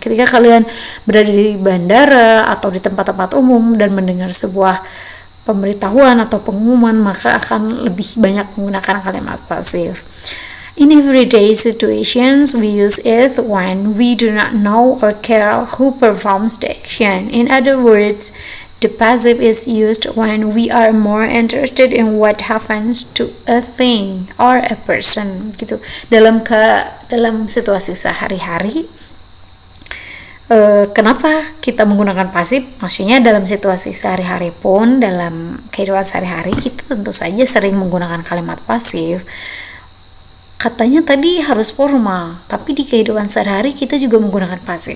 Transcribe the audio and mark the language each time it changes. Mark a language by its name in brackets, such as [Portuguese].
[Indonesian] Ketika kalian berada di bandara atau di tempat-tempat umum dan mendengar sebuah pemberitahuan atau pengumuman, maka akan lebih banyak menggunakan kalimat pasif. [English] In everyday situations, we use it when we do not know or care who performs the action. In other words, the passive is used when we are more interested in what happens to a thing or a person gitu. [Indonesian] Dalam situasi sehari-hari, kenapa kita menggunakan pasif? Maksudnya dalam situasi sehari-hari pun, dalam kehidupan sehari-hari kita tentu saja sering menggunakan kalimat pasif. Katanya tadi harus formal, tapi di kehidupan sehari-hari kita juga menggunakan pasif.